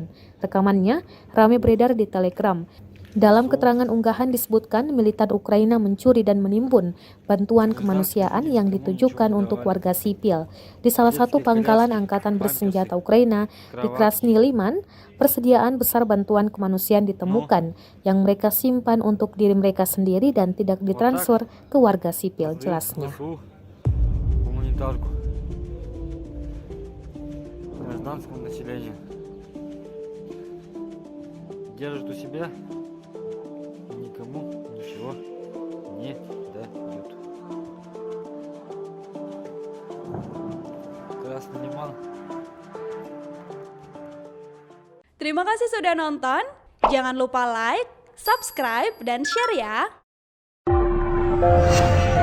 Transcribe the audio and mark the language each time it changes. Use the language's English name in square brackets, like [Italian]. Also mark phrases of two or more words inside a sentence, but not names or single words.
[Indonesian] Rekamannya ramai beredar di Telegram. Dalam keterangan unggahan disebutkan militan Ukraina mencuri dan menimbun bantuan kemanusiaan yang ditujukan untuk warga sipil. Di salah satu pangkalan angkatan bersenjata Ukraina di Krasny Liman, persediaan besar bantuan kemanusiaan ditemukan yang mereka simpan untuk diri mereka sendiri dan tidak ditransfer ke warga sipil, jelasnya. [Russian] Никому ничего не дают. Красный Лиман. [Indonesian] Terima kasih sudah nonton. Jangan lupa [English] like, subscribe, [Indonesian] dan share ya.